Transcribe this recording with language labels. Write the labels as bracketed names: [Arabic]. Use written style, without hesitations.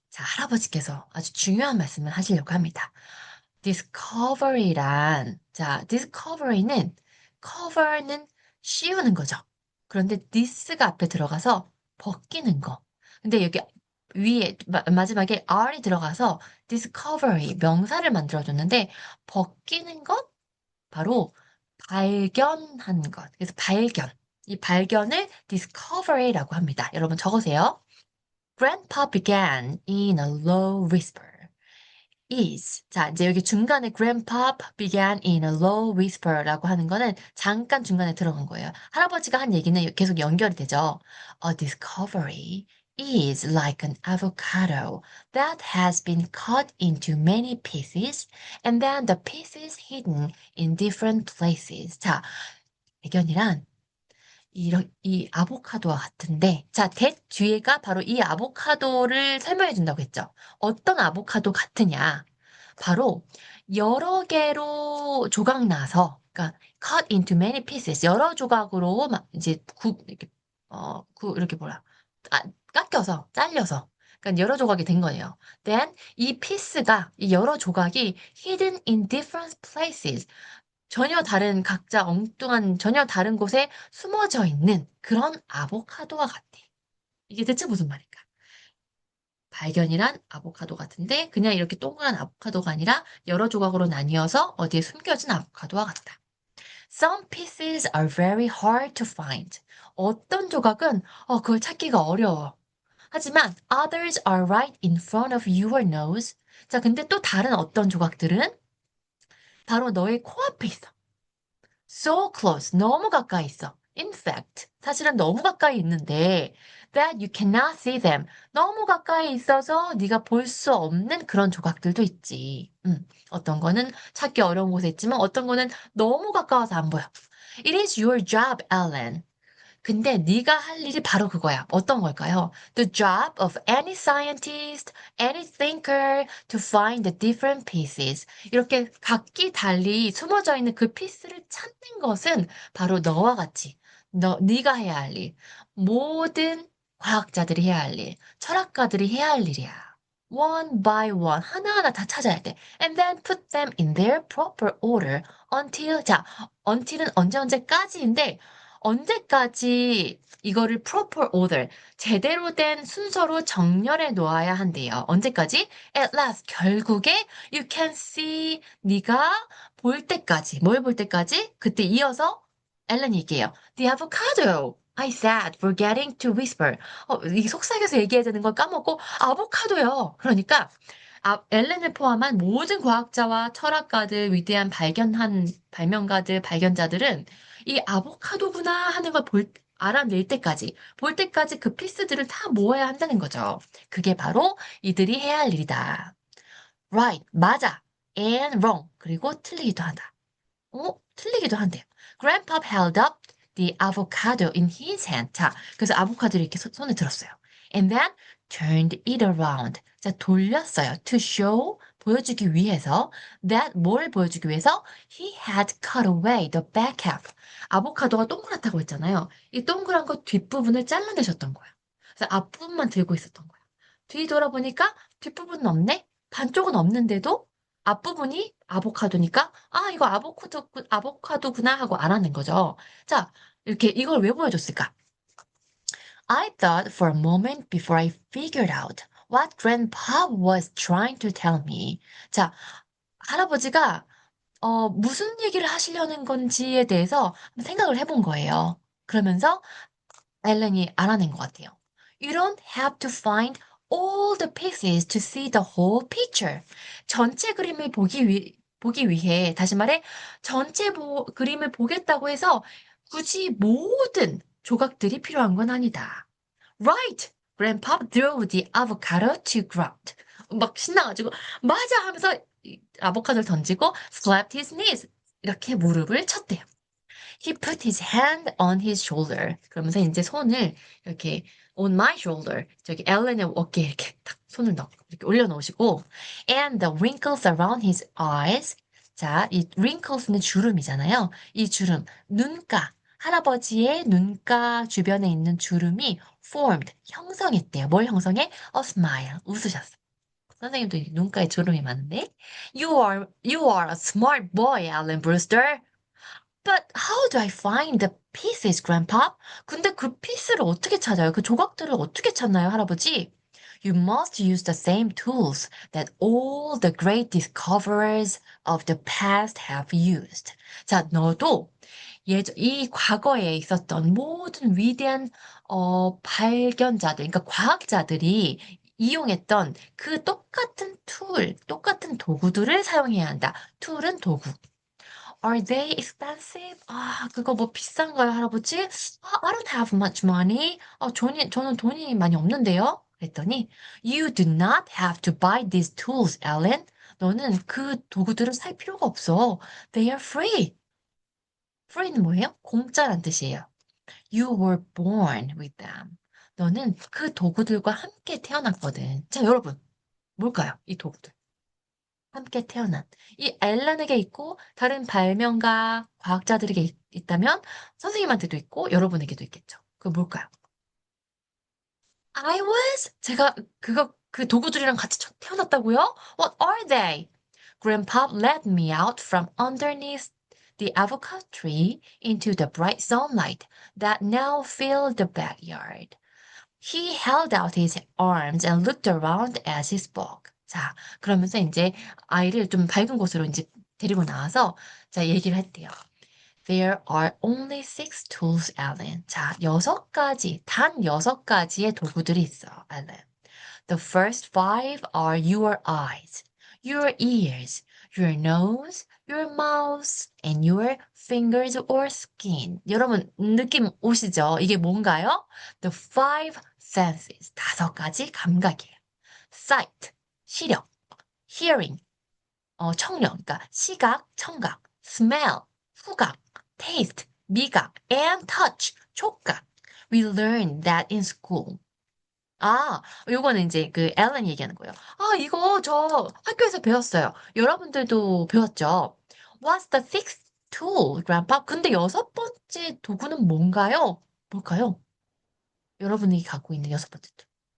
[Korean] 자, 할아버지께서 아주 중요한 말씀을 하시려고 합니다. discovery란, 자, discovery는, cover는 씌우는 거죠. 그런데 this가 앞에 들어가서 벗기는 거. 근데 여기 위에 마지막에 R이 들어가서 discovery 명사를 만들어줬는데 벗기는 것 바로 발견한 것. 그래서 발견. 이 발견을 discovery라고 합니다. 여러분 적으세요. [English] Grandpa began in a low whisper. is. [Korean] 자, 이제 여기 중간에 [English] grandpa began in a low whisper [Korean] 라고 하는 거는 잠깐 중간에 들어간 거예요. 할아버지가 한 얘기는 계속 연결이 되죠. [English] A discovery is like an avocado that has been cut into many pieces and then the pieces hidden in different places. [Korean] 자, 발견이란 이 아보카도와 같은데, 자, that 뒤에가 바로 이 아보카도를 설명해 준다고 했죠. 어떤 아보카도 같으냐? 바로 여러 개로 조각 나서, 그러니까 [English] cut into many pieces, [Korean] 여러 조각으로 막 이제 이렇게, 이렇게 뭐라, 아, 깎여서, 잘려서, 그러니까 여러 조각이 된 거예요. Then 이 피스가, 이 여러 조각이 [English] hidden in different places, [Korean] 전혀 다른 각자 엉뚱한 전혀 다른 곳에 숨어져 있는 그런 아보카도와 같아. 이게 대체 무슨 말일까? 발견이란 아보카도 같은데 그냥 이렇게 동그란 아보카도가 아니라 여러 조각으로 나뉘어서 어디에 숨겨진 아보카도와 같다. [English] Some pieces are very hard to find. [Korean] 어떤 조각은 그걸 찾기가 어려워. 하지만 [English] others are right in front of your nose. [Korean] 자, 근데 또 다른 어떤 조각들은 바로 너의 코앞에 있어. [English] So close. [Korean] 너무 가까이 있어. [English] In fact, [Korean] 사실은 너무 가까이 있는데 [English] that you cannot see them. [Korean] 너무 가까이 있어서 네가 볼 수 없는 그런 조각들도 있지. 어떤 거는 찾기 어려운 곳에 있지만 어떤 거는 너무 가까워서 안 보여. [English] It is your job, Ellen. [Korean] 근데 네가 할 일이 바로 그거야. 어떤 걸까요? [English] The job of any scientist, any thinker to find the different pieces. [Korean] 이렇게 각기 달리 숨어져 있는 그 피스를 찾는 것은 바로 너와 같이 네가 해야 할 일. 모든 과학자들이 해야 할 일, 철학가들이 해야 할 일이야. [English] One by one [Korean] 하나하나 다 찾아야 돼. [English] And then put them in their proper order until [Korean] 자, until은 언제까지인데 언제까지 이거를 proper order, 제대로 된 순서로 정렬해 놓아야 한대요. 언제까지? [English] At last, [Korean] 결국에 [English] you can see, [Korean] 네가 볼 때까지. 뭘 볼 때까지? 그때 이어서 엘렌이 얘기해요. [English] The avocado. I said, forgetting to whisper. [Korean] 이 속삭여서 얘기해야 되는 걸 까먹고 아보카도요. 그러니까 엘렌을 포함한 모든 과학자와 철학가들, 위대한 발명가들, 발견자들은 이 아보카도구나 하는 걸 알아낼 때까지, 볼 때까지 그 피스들을 다 모아야 한다는 거죠. 그게 바로 이들이 해야 할 일이다. [English] Right, [Korean] 맞아. [English] And wrong, [Korean] 그리고 틀리기도 하다. 틀리기도 한대요. [English] Grandpa held up the avocado in his hand. [Korean] 자, 그래서 아보카도를 이렇게 손에 들었어요. [English] And then turned it around. [Korean] 자, 돌렸어요. [English] To show, [Korean] 보여주기 위해서. That, 뭘 보여주기 위해서? [English] He had cut away the back half. [Korean] 아보카도가 동그랗다고 했잖아요. 이 동그란 거 뒷부분을 잘라내셨던 거예요. 그래서 앞부분만 들고 있었던 거예요. 뒤 돌아보니까 뒷부분은 없네? 반쪽은 없는데도 앞부분이 아보카도니까, 이거 아보카도구나 하고 알아낸 거죠. 자, 이렇게 이걸 왜 보여줬을까? [English] I thought for a moment before I figured out what Grandpa was trying to tell me. [Korean] 자, 할아버지가 무슨 얘기를 하시려는 건지에 대해서 생각을 해본 거예요. 그러면서 엘렌이 알아낸 것 같아요. [English] You don't have to find all the pieces to see the whole picture. [Korean] 전체 그림을 보기 위해, 다시 말해, 그림을 보겠다고 해서 굳이 모든 조각들이 필요한 건 아니다. [English] Right! Grandpa threw the avocado to ground. [Korean] 막 신나가지고, 맞아! 하면서 아보카도를 던지고, [English] slapped his knees. [Korean] 이렇게 무릎을 쳤대요. [English] He put his hand on his shoulder. [Korean] 그러면서 이제 손을 이렇게 [English] on my shoulder. [Korean] 저기 엘렌의 어깨에 이렇게 딱 손을 이렇게 올려놓으시고 [English] and the wrinkles around his eyes. [Korean] 자, 이 wrinkles는 주름이잖아요. 이 주름, 눈가. 할아버지의 눈가 주변에 있는 주름이 formed, 형성했대요. 뭘 형성해? [English] A smile. [Korean] 웃으셨어. 선생님도 눈가에 주름이 많은데? [English] You are a smart boy, Alan Brewster. But how do I find the pieces, Grandpa? [Korean] 근데 그 피스를 어떻게 찾아요? 그 조각들을 어떻게 찾나요, 할아버지? [English] You must use the same tools that all the great discoverers of the past have used. [Korean] 자, 너도 이 과거에 있었던 모든 위대한 발견자들, 그러니까 과학자들이 이용했던 그 똑같은 똑같은 도구들을 사용해야 한다. 툴은 도구. [English] Are they expensive? [Korean] 아, 그거 뭐 비싼가요, 할아버지? [English] I don't have much money. [Korean] 저는 돈이 많이 없는데요? 그랬더니, [English] You do not have to buy these tools, Ellen. [Korean] 너는 그 도구들을 살 필요가 없어. [English] They are free. [Korean] free는 뭐예요? 공짜란 뜻이에요. [English] You were born with them. [Korean] 너는 그 도구들과 함께 태어났거든. 자, 여러분, 뭘까요? 이 도구들. 함께 태어난. 이 앨런에게 있고 다른 발명가, 과학자들에게 있다면 선생님한테도 있고 여러분에게도 있겠죠. 그거 뭘까요? [English] I was? [Korean] 제가 그 도구들이랑 같이 태어났다고요? [English] What are they? Grandpa led me out from underneath the avocado tree into the bright sunlight that now filled the backyard. He held out his arms and looked around as he spoke. [Korean] 자, 그러면서 이제 아이를 좀 밝은 곳으로 이제 데리고 나와서 자, 얘기를 했대요. [English] There are only six tools, Alan. [Korean] 자, 단 6가지의 도구들이 있어, Alan. [English] The first five are your eyes, your ears, your nose, your mouth, and your fingers or skin. [Korean] 여러분, 느낌 오시죠? 이게 뭔가요? [English] The five senses. [Korean] 5가지 감각이에요. Sight, 시력, hearing, 청력, 그러니까 시각, 청각, smell, 후각, taste, 미각, and touch, 촉각. [English] We learned that in school. [Korean] 아, 요거는 이제 그 앨런 얘기하는 거예요. 아, 이거 저 학교에서 배웠어요. 여러분들도 배웠죠? [English] What's the sixth tool, Grandpa? [Korean] 근데 6번째 도구는 뭔가요? 뭘까요? 여러분이 갖고 있는 6번째 도구.